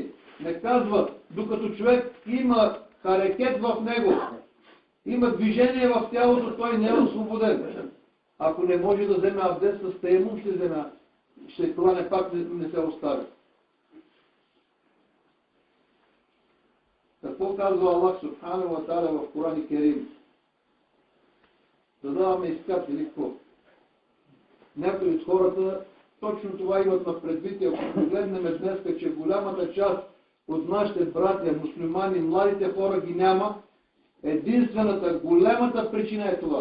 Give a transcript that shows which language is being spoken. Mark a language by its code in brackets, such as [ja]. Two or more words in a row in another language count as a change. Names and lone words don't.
[bg] Не казва, докато човек има харекет в него, има движение в тялото, той не е освободен. Ако не може да вземе абдест с таемум, ще клане пак, не се остави. Какво казва Аллах [ar] سبحانه وتعالى [bg] в Коран и Керим? Да даваме изказ или какво? Някои от хората точно това имат на предвид. Ако погледнем днес, че голямата част от нашите братя, мюсюлмани, младите хора ги няма, единствената, голямата причина е това.